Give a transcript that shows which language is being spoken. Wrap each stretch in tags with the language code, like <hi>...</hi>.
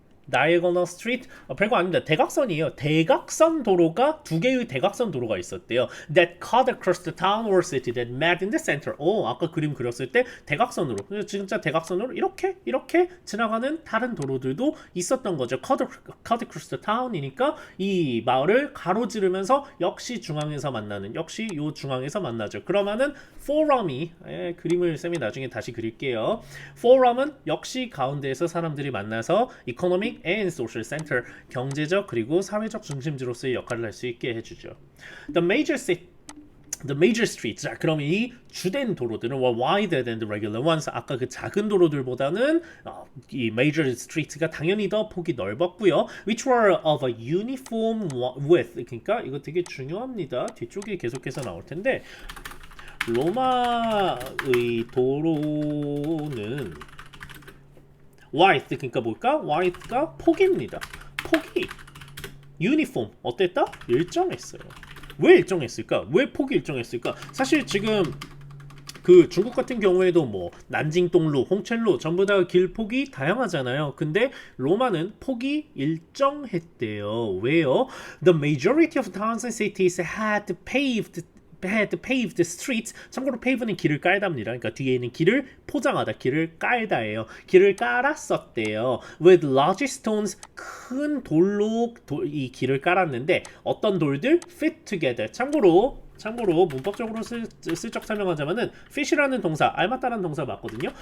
<ko>Diagonal Street 별거 아닙니다. 대각선이에요. 대각선 도로가 두 개의 대각선 도로가 있었대요.</ko> <en>That cut across the town or city that met in the center.</en> <ko>아까 그림 그렸을 때 대각선으로 진짜 대각선으로 이렇게 지나가는 다른 도로들도 있었던 거죠.</ko> <en>Cut across the town</en> <ko>이니까 이 마을을 가로지르면서 역시 중앙에서 만나는 역시 요 중앙에서 만나죠. 그러면은 forum이 그림을 쌤이 나중에 다시 그릴게요. forum은 역시 가운데에서 사람들이 만나서</ko> <en>economic and social center</en> <ko>경제적 그리고 사회적 중심지로서의 역할을 할 수 있게 해주죠.</ko> <en>The major streets.</en> <ko>자, 그럼 이 주된 도로들은</ko> <en>were wider than the regular ones.</en> <ko>아까 그 작은 도로들보다는 이 major streets가 당연히 더 폭이 넓었고요.</ko> <en>Which were of a uniform width.</en> <ko>그러니까 이거 되게 중요합니다. 뒤쪽에 계속해서 나올 텐데 로마의 도로는 width 그러니까 뭘까? width가 폭입니다. 폭이 uniform 어땠다? 일정했어요. 왜 일정했을까? 왜 폭이 일정했을까? 사실 지금 그 중국 같은 경우에도 뭐 난징동로, 홍첸로 전부 다 길 폭이 다양하잖아요. 근데 로마는 폭이 일정했대요. 왜요?</ko> <en>The majority of towns and cities had paved streets.</en> <ko>참고로 pave는 길을 깔답니다. 그러니까 뒤에 있는 길을 포장하다, 길을 깔다예요. 길을 깔았었대요.</ko> <en>With large stones,</en> <ko>큰 돌로 이 길을 깔았는데 어떤 돌들?</ko> <en>Fit together.</en> <ko>참고로 문법적으로 슬쩍 설명하자면은 fish라는 동사, 알맞다라는 동사 맞거든요.</ko>